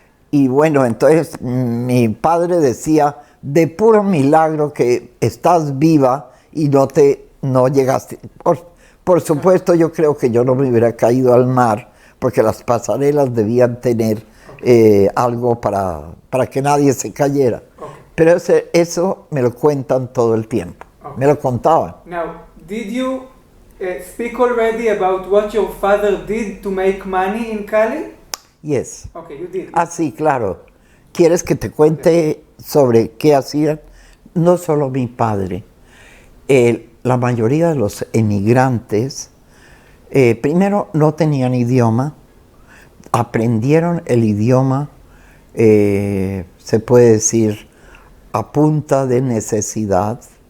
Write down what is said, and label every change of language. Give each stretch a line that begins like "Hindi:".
Spanish: Y bueno, entonces mi padre decía, de puro milagro que estás viva y no llegaste. Por supuesto, yo creo que yo no me hubiera caído al mar, porque las pasarelas debían tener algo para que nadie se cayera.
English: Okay.
Spanish: Pero eso me lo cuentan todo el tiempo.
English: Okay.
Spanish: Me lo contaban.
English: Now, did you speak already about what your father did to make money in Cali? Yes. Okay, you did.
Spanish: Ah, sí, claro. ¿Quieres que te cuente sobre qué hacían? No solo mi padre. La mayoría de los emigrantes, primero no tenían idioma, aprendieron el idioma, se puede decir, a punta de necesidad.